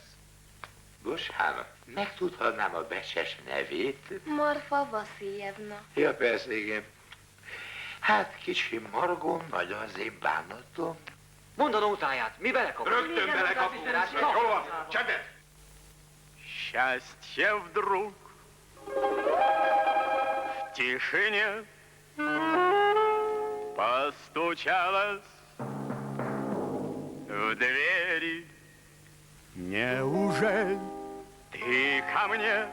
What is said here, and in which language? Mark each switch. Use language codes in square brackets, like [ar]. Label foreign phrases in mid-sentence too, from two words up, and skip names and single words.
[hu] Bocsánat, megtudhatnám a becses nevét? Marfa Vasiljevna. Ja, persze, igen. Hát, kicsi Margó, nagy az én bánatom. Mondd a nótáját, mi belekapunk? Rögtön belekapunk. Hol van? Csendet! [ru] Счастье вдруг в тишине постучалось в двери. Неужели ты ко мне?